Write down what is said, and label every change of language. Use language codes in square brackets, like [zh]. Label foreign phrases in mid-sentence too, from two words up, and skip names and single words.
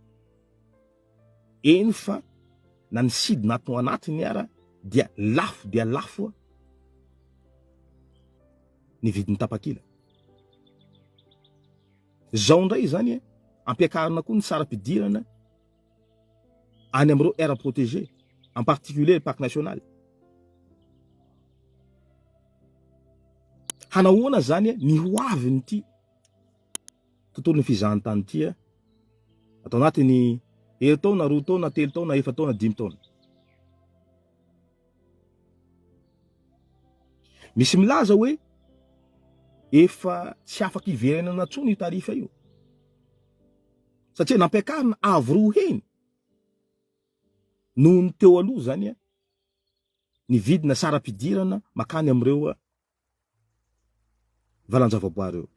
[mg] Eny fa na ny sidina ato anatiny dia lafo ny vidin'ny tapakila. Zao ndray zany ampiakarina koa ny saram-pidirana any amin'ireo [fr] aire protégée, en particulier le parc national. [mg] Hanahoana zany ny hoaviny ity tontolon'ny fizahantany ty atao anatiny taona, 2 taona, 3 taona, 4 taona, 5 taona. Misy milaza hoe efa tsy afaka iverenana tsony io tarifa io satria nampiakarina avy roheny noho ny teo aloha zany ny vidina saram-pidirana makany amin'ireo valanjavaboary eo.